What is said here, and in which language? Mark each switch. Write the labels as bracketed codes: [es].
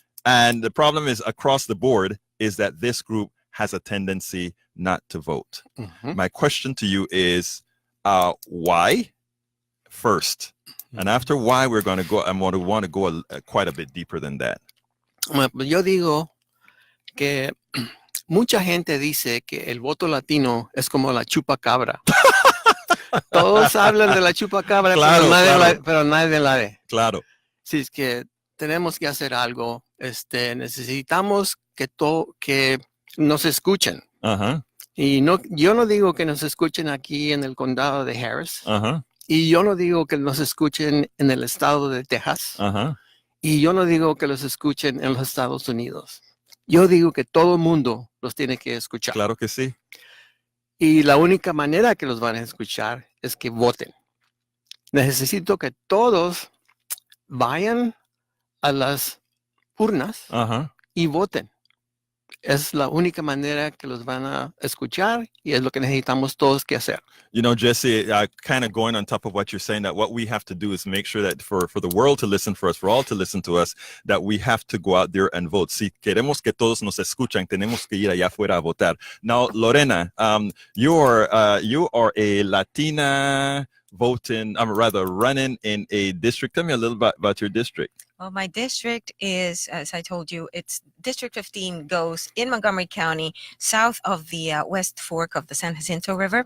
[en] And the problem is, across the board, is that this group has a tendency not to vote. My question to you is, why first? And after why, we're going to go, I want to go quite a bit deeper than that. [es] Yo digo que mucha gente dice que el voto latino es como la chupacabra. Todos hablan de la chupacabra, claro, pero nadie la ve. Claro. Si es que tenemos que hacer algo, necesitamos que nos escuchen. Y yo no digo que nos escuchen aquí en el condado de Harris. Y yo no digo que nos escuchen en el estado de Texas. Y yo no digo que los escuchen en los Estados Unidos. Yo digo que todo el mundo los tiene que escuchar. Claro que sí. Y la única manera que los van a escuchar es que voten. Necesito que todos vayan a las urnas y voten. Es la única manera que los van a escuchar, y es lo que necesitamos todos que hacer. [en] You know, Jesse, kind of going on top of what you're saying, that what we have to do is make sure that for the world to listen for us, for all to listen to us, that we have to go out there and vote. [es] Si queremos que todos nos escuchan, tenemos que ir allá afuera a votar. [en] Now, Lorena, you are a Latina voting, running in a district. Tell me a little bit about your district. Well, my district is, as I told you, it's District 15 goes in Montgomery County, south of the West Fork of the San Jacinto River.